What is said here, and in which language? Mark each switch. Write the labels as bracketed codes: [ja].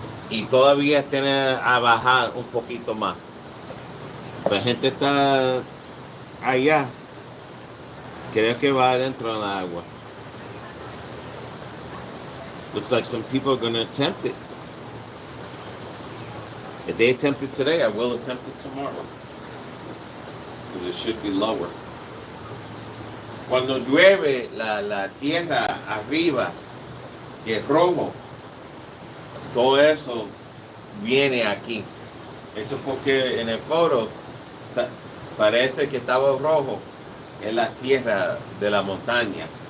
[es] Y todavía tiene a bajar un poquito más. La gente está allá. Creo que va adentro en la agua. [en] Looks like some people are going to attempt it. If they attempt it today, I will attempt it tomorrow. Because it should be lower. [es] Cuando llueve, la tierra arriba, que es rojo, todo eso viene aquí. Eso porque en el foto parece que estaba rojo en la tierra de la montaña.